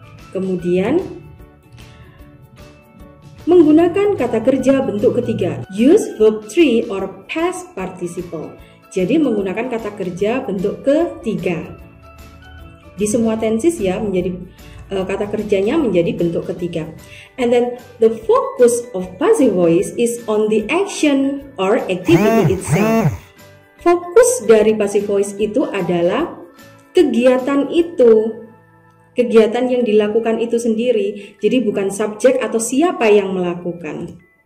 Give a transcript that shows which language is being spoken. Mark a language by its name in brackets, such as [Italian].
[Indonesian] Kemudian menggunakan kata kerja bentuk ketiga, [English] use verb 3 or past participle. [Indonesian] Jadi menggunakan kata kerja bentuk ketiga. Di semua tenses ya, menjadi kata kerjanya menjadi bentuk ketiga. [English] And then the focus of passive voice is on the action or activity itself. [Indonesian] Fokus dari passive voice itu adalah kegiatan itu. Kegiatan yang dilakukan itu sendiri. Jadi bukan subjek atau siapa yang melakukan.